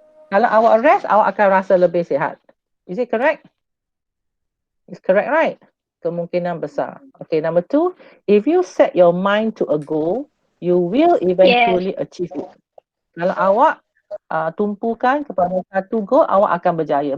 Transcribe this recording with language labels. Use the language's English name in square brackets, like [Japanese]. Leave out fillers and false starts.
[Malay] Kalau awak rest, awak akan rasa lebih sihat. [English] Is it correct? It's correct, right? [Malay] Kemungkinan besar. [English] Okay, number 2, if you set your mind to a goal, you will eventually achieve it. [Malay] Kalau awak tumpukan kepada satu goal, awak akan berjaya.